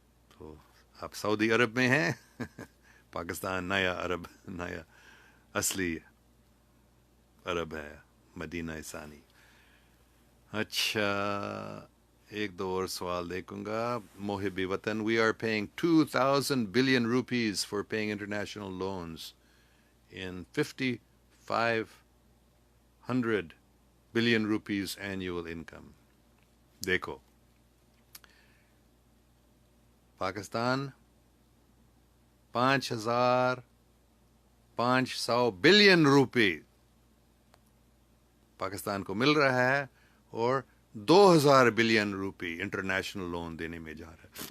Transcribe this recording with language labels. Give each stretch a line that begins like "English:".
Urdu: تو آپ سعودی عرب میں ہیں, پاکستان نیا عرب, نیا اصلی عرب ہے, مدینہ ثانی. اچھا, ایک دو اور سوال دیکھوں گا.
English: محب وطن, we are paying 2000 billion rupees for paying international loans in 5500 billion rupees annual income.
Urdu: دیکھو, پاکستان 5500 بلین روپے پاکستان کو مل رہا ہے, اور 2000 بلین روپے انٹرنیشنل لون دینے میں جا رہا ہے.